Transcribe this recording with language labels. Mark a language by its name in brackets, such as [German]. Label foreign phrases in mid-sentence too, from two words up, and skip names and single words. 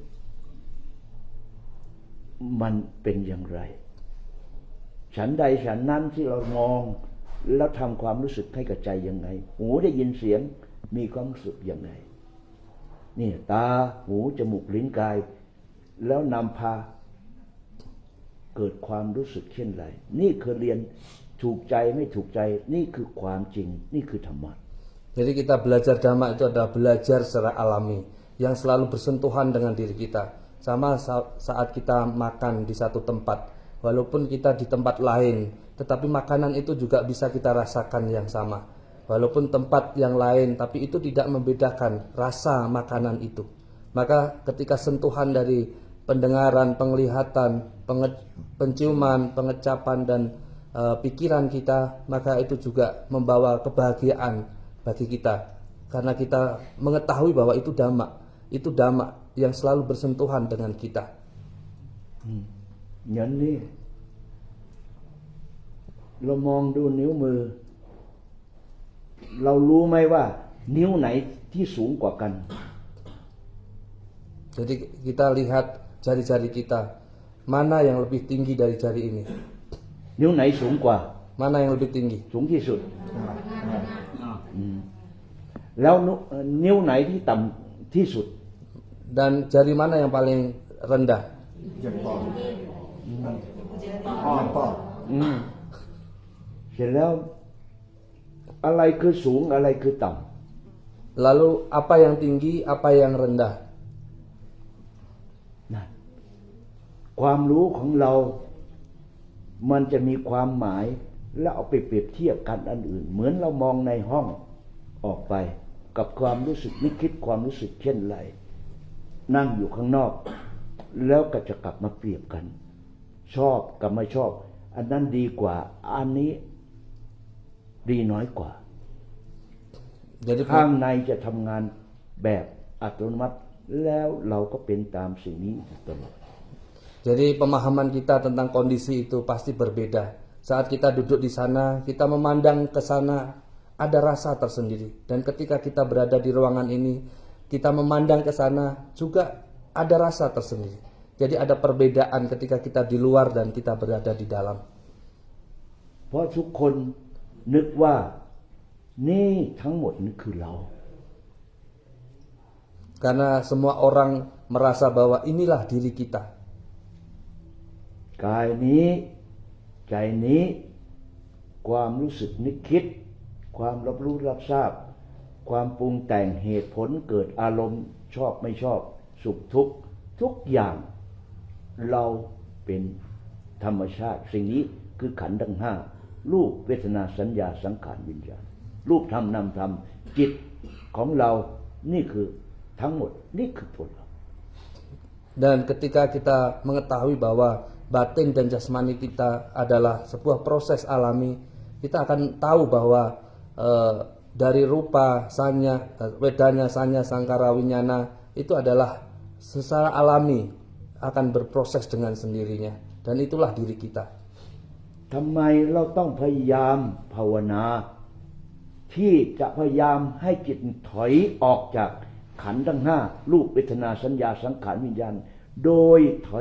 [Thai] มันเป็นอย่างไรฉันใดฉันนั้นที่เรามองแล้วทำความรู้สึกให้กับใจยังไงหูได้ยินเสียงมีความรู้สึกยังไงนี่ตาหูจมูกลิ้นกายแล้วนำพาเกิดความรู้สึกเช่นไรนี่คือเรียนถูกใจไม่ถูกใจนี่คือความจริงนี่คือธรรมะ [Indonesian] Jadi kita belajar dhamma itu adalah belajar secara alami yang selalu bersentuhan dengan diri kita. Sama saat kita makan di satu tempat, walaupun kita di tempat lain, tetapi makanan itu juga bisa kita rasakan yang sama. Walaupun tempat yang lain, tapi itu tidak membedakan rasa makanan itu. Maka ketika sentuhan dari pendengaran, penglihatan, penciuman, pengecapan dan pikiran kita, maka itu juga membawa kebahagiaan bagi kita karena kita mengetahui bahwa itu dhamma yang selalu bersentuhan dengan kita. [Thai] อย่างนี้เรามองดูนิ้วมือเรารู้ไหมว่านิ้วไหนที่สูงกว่ากัน [Indonesian] Jadi kita lihat jari-jari kita mana yang lebih tinggi dari jari ini. [Thai] นิ้วไหนสูงกว่า [Indonesian] Mana yang lebih tinggi? [Thai] สูงที่สุดแล้วนิ้วไหนที่ต่ำที่สุด [Indonesian] Dan jari mana yang paling rendah? [Thai] เสร็จแล้วอะไรคือสูงอะไรคือต่ำ [Indonesian] Lalu apa yang tinggi, apa yang rendah? [Thai] นั่นความรู้ของเรามันจะมีความหมายแล้วเอาไปเปรียบเทียบกันอันอื่นเหมือนเรามองในห้องออกไปกับความรู้สึกนึกคิดความรู้สึกเช่นไรนั่งอยู่ข้างนอกแล้วก็จะกลับมาเปรียบกันชอบกับไม่ชอบอันนั้นดีกว่าอันนี้ดีน้อยกว่า [Indonesian] Jadi [Thai] ข้างในจะทำงานแบบอัตโนมัติแล้วเราก็เป็นตามสิ่งนี้ตลอด [Indonesian] Jadi pemahaman kita tentang kondisi itu pasti berbeda. Saat kita duduk di sana, kita memandang ke sana, ada rasa tersendiri. Dan ketika kita berada di ruangan ini, kita memandang ke sana, juga ada rasa tersendiri. Jadi ada perbedaan ketika kita di luar dan kita berada di dalam. [Thai] เพราะทุกคนนึกว่านี่ทั้งหมดนี่คือเรา [Indonesian] Karena semua orang merasa bahwa inilah diri kita. [Thai] กายนี้ใจนี้ความรู้สึกนึกคิดความรับรู้รับทราบความปรุงแต่งเหตุผลเกิดอารมณ์ชอบไม่ชอบสุขทุกข์ทุกอย่างเราเป็นธรรมชาติสิ่งนี้คือขันธ์ทั้งห้ารูปเวทนาสัญญาสังขารวิญญาณรูปธรรมนามธรรมจิตของเรานี่คือทั้งหมดนี่คือตัวเรา [Indonesian] Dan ketika kita mengetahui bahwa batin dan jasmani kita adalah sebuah proses alami, kita akan tahu bahwa dari rupa, sanya, wedana, sanya, sangkara, winyana itu adalah secara alami akan berproses dengan sendirinya dan itulah diri kita. [Thai] ทำไมเราต้องพยายามภาวนาที่จะพยายามให้จิตถอยออกจากขันธ์ทั้งห้ารูปเวทนาสัญญาสังขารวิญญาณโดยถอย